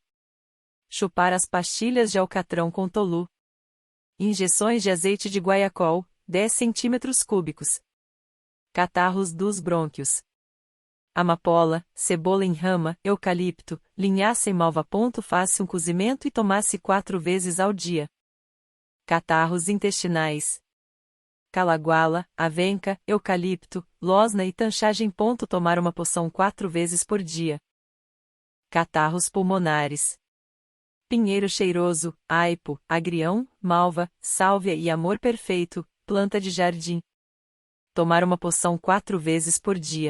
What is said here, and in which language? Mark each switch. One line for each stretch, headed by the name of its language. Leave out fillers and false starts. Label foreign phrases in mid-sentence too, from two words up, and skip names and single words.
Portuguese: Chupar as pastilhas de alcatrão com tolu. Injeções de azeite de guaiacol, 10 centímetros cúbicos. Catarros dos brônquios. Amapola, cebola em rama, eucalipto, linhaça e malva. Faça um cozimento e tomasse 4 vezes ao dia. Catarros intestinais. Calaguala, avenca, eucalipto, losna e tanchagem. Tomar uma poção 4 vezes por dia. Catarros pulmonares. Pinheiro cheiroso, aipo, agrião, malva, sálvia e amor perfeito, planta de jardim. Tomar uma poção 4 vezes por dia.